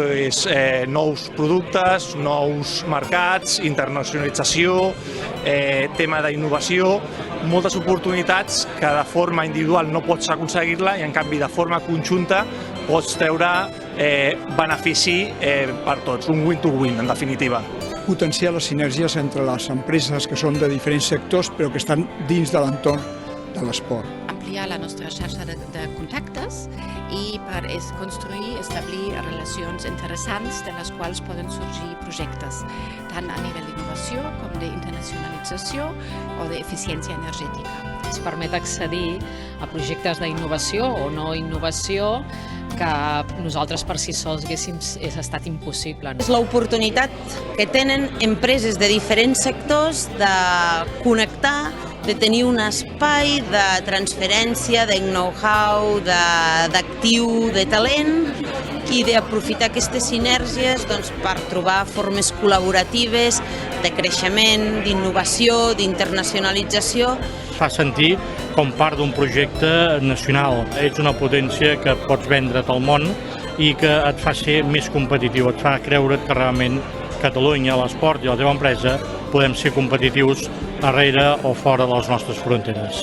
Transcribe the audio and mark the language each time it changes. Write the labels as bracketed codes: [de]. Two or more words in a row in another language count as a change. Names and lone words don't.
[ca] nous productes, nous mercats, internacionalització, tema d'innovació, moltes oportunitats que de forma individual no pots aconseguir-la i, en canvi, de forma conjunta pots treure benefici per tots, un [en] win-to-win, [ca] en definitiva. Potenciar les sinergies entre les empreses que són de diferents sectors però que estan dins de l'entorn de l'esport. Ampliar la nostra xarxa de contactes i per construir, establir relacions interessants de les quals poden sorgir projectes, tant a nivell d'innovació com d'internacionalització o d'eficiència energètica. Ens permet accedir a projectes d'innovació o no innovació que nosaltres per si sols haguéssim estat impossible. És l'oportunitat que tenen empreses de diferents sectors de connectar, de tenir un espai de transferència, de know-how, d'actiu, de talent i d'aprofitar aquestes sinergies per trobar formes col·laboratives de creixement, d'innovació, d'internacionalització. Fa sentir com part d'un projecte nacional. Ets una potència que pots vendre't al món i que et fa ser més competitiu, et fa creure't que realment Catalunya, l'esport i la teva empresa podem ser competitius darrere o fora de les nostres fronteres.